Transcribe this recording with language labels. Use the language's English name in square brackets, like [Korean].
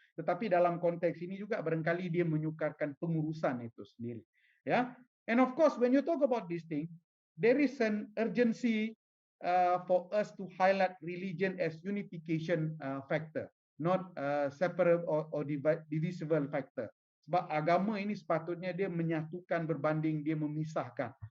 [Malay] Tetapi dalam konteks ini juga barangkali dia menyukarkan pengurusan itu sendiri. [English] Ya, and of course when you talk about this thing, there is an urgency for us to highlight religion as unification factor, not separate or divisible factor. [Malay] Sebab agama ini sepatutnya dia menyatukan berbanding dia memisahkan.